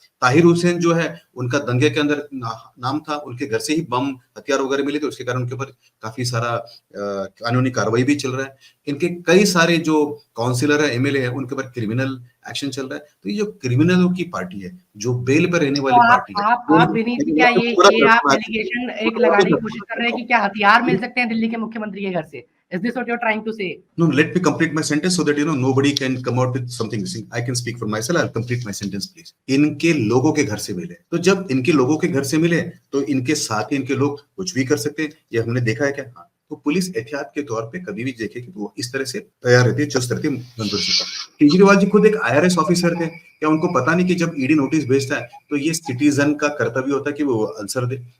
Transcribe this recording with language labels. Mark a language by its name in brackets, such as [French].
[Hindi] ताहिर हुसैन जो है उनका दंगे के अंदर नाम था, उनके घर से ही बम हथियार वगैरह मिले थे, उसके कारण उनके ऊपर काफी सारा कानूनी कार्रवाई भी चल रहा है। इनके कई सारे जो काउंसिलर है, एमएलए है, उनके ऊपर क्रिमिनल एक्शन चल रहा है। तो ये जो क्रिमिनलों की पार्टी है, जो बेल पर रहने वाली तो पार्टी है, आप विनीत जी, क्या ये आप एलिगेशन एक लगाने की कोशिश कर रहे हैं कि क्या हथियार मिल सकते हैं दिल्ली के मुख्यमंत्री के घर से? [English] Is this what you're trying to say? No, let me complete my sentence so that nobody can come out with something missing. I can speak for myself. I'll complete my sentence, please. [Hindi] इनके लोगों के घर से मिले, तो जब इनके लोगों के घर से मिले तो इनके साथ ही इनके लोग कुछ भी कर सकते हैं, ये हमने देखा है क्या? हाँ। तो पुलिस एहतियात के तौर पे कभी भी देखे कि वो इस तरह से तैयार रहती है, चुस्त रहती है। केजरीवाल जी खुद एक आईआरएस ऑफिसर थे, क्या उनको पता नहीं कि जब ईडी नोटिस भेजता है तो ये सिटीजन का कर्तव्य होता है कि वो आंसर दे?